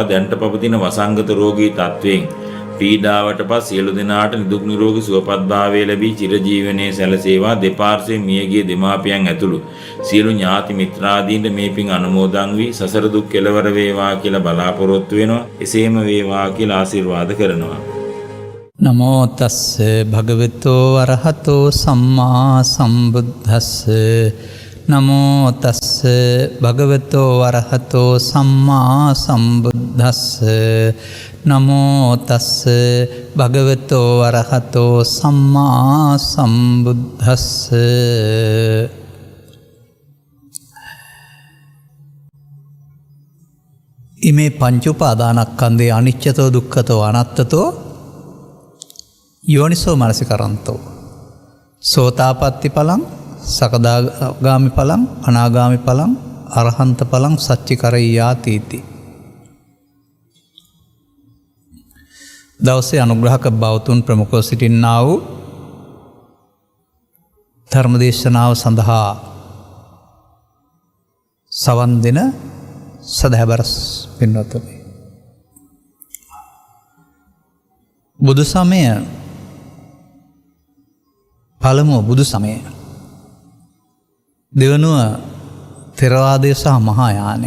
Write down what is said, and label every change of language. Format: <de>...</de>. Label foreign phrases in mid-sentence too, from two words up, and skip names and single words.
<si>දැන්ට පවතින වසංගත රෝගී තත්වයෙන් පීඩාවට පස් සියලු දෙනාට නිදුක් නිරෝගී සුවපත්භාවය ලැබී චිරජීවනයේ සැලසේවා. දෙපාර්ශ්වයෙන් මියගිය දෙමාපියන් ඇතුළු සියලු ඥාති මිත්‍රාදීන්ට මේ පින් අනුමෝදන් වී සසර දුක් කෙලවර වේවා කියලා බලාපොරොත්තු වෙනවා. එසේම වේවා කියලා ආශිර්වාද කරනවා.</si> <pi>නමෝ තස්ස භගවතෝ අරහතෝ සම්මා සම්බුද්දස්ස නමෝ තස්ස භගවතෝ අරහතෝ සම්මා සම්බුද්දස්ස නමෝ තස්ස භගවතෝ අරහතෝ සම්මා සම්බුද්දස්ස. ඉමේ පංච උපාදානස්කන්ධේ අනිච්චතෝ දුක්ඛතෝ අනාත්තතෝ යෝනිසෝ මනසිකරන්තෝ සෝතාපට්ටි ඵලං සකදාගාමි ඵලං අනාගාමි ඵලං අරහන්ත ඵලං සච්චිකරයාති.</pi> <si>දවසේ අනුග්‍රහක බෞතුන් ප්‍රමුඛව සිටින්නා වූ ධර්මදේශනාව සඳහා සවන් දෙන සදහැබර පින්වත්නි, බුදු සමය පළමුව බුදු සමය, දෙවනුව ථෙරවාදය සහ මහායානය.</si>